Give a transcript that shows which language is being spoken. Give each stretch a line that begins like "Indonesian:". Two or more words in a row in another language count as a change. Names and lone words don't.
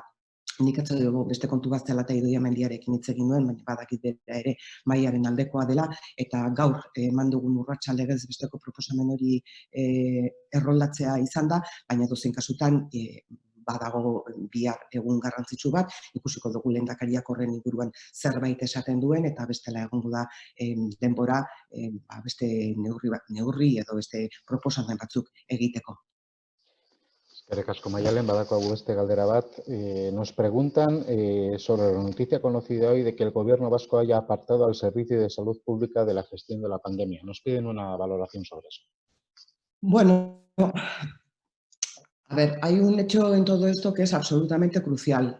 Basque: Nik atzo dugu beste kontu bat zela eta Idoia Mendiarekin hitz egin duen, baina badakit bera ere mahaiaren aldekoa dela, eta gaur eman dugun urratsa legez besteko proposamen hori erroldatzea izan da, baina dozein kasutan badago bihar egun garrantzitsu bat, ikusiko dugu lehendakariak horren inguruan zerbait esaten duen, eta bestela egongo da denbora beste neurri edo beste proposamen batzuk egiteko. Eskerrik asko, Maialen, badaukagu beste galdera bat.
Spanish: Nos preguntan sobre la noticia conocida hoy de que el gobierno vasco haya apartado al Servicio de Salud Pública de la gestión de la pandemia. Nos piden una valoración sobre eso. Bueno, a ver, hay un hecho en todo esto que es absolutamente crucial.